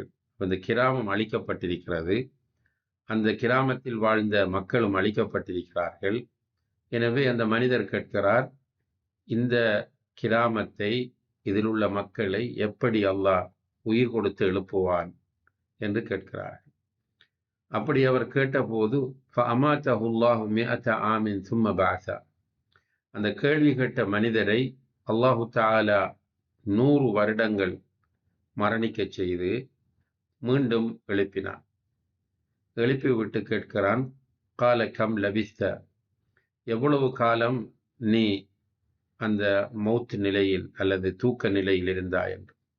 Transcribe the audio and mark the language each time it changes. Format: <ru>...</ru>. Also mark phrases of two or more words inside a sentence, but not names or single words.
<ta>இந்த கிராமம் அழிக்கப்பட்டிருக்கிறது, அந்த கிராமத்தில் வாழ்ந்த மக்களும் அழிக்கப்பட்டிருக்கிறார்கள். எனவே அந்த மனிதர் கேட்கிறார், இந்த கிராமத்தை, இதில் உள்ள மக்களை எப்படி அல்லாஹ் உயிர் கொடுத்து எழுப்புவான் என்று கேட்கிறார். அப்படி அவர் கேட்டபோது</ta> <ar>فَأَمَاتَهُ اللَّهُ 100 عَامٍ ثُمَّ بَعَثَهُ,</ar> <ta>அந்த கேள்வி கேட்ட மனிதரை</ta> <ar>الله تعالى</ar> <ta>100 வருடங்கள் மரணிக்கச் செய்து மீண்டும் எழுப்பினான். எழுப்பிவிட்டு கேட்கிறான்,</ta> <ar>قال كم لبثت,</ar> <ta>எவ்வளவு காலம் நீ அந்த மௌத் நிலையில் அல்லது தூக்க நிலையில் இருந்தாய் என்று.</ta>